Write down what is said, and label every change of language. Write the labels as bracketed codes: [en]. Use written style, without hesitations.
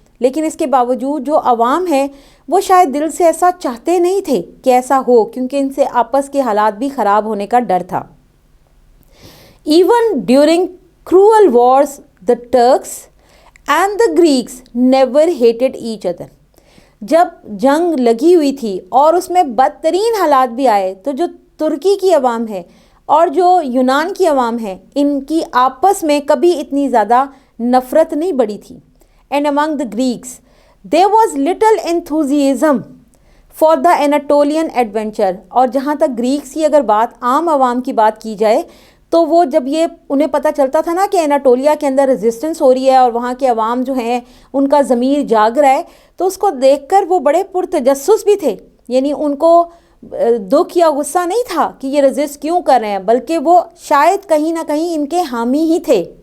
[ur] لیکن اس کے باوجود جو عوام ہیں وہ شاید دل سے ایسا چاہتے نہیں تھے کہ ایسا ہو، کیونکہ ان سے آپس کے حالات بھی خراب ہونے کا ڈر تھا. [en] Even during cruel wars the Turks and the Greeks never hated each other. [ur] جب جنگ لگی ہوئی تھی اور اس میں بدترین حالات بھی آئے تو جو ترکی کی عوام ہے اور جو یونان کی عوام ہے ان کی آپس میں کبھی اتنی زیادہ نفرت نہیں بڑھی تھی. [en] And among the Greeks there was little enthusiasm for the Anatolian adventure. [ur] اور جہاں تک گریکس کی اگر بات عام عوام کی بات کی جائے تو وہ جب یہ انہیں پتہ چلتا تھا نا کہ اناٹولیا کے اندر ریزسٹنس ہو رہی ہے اور وہاں کے عوام جو ہیں ان کا ضمیر جاگ رہا ہے، تو اس کو دیکھ کر وہ بڑے پرتجسس بھی تھے. یعنی ان کو دکھ یا غصہ نہیں تھا کہ یہ ریزسٹ کیوں کر رہے ہیں، بلکہ وہ شاید کہیں نہ کہیں ان کے حامی ہی تھے.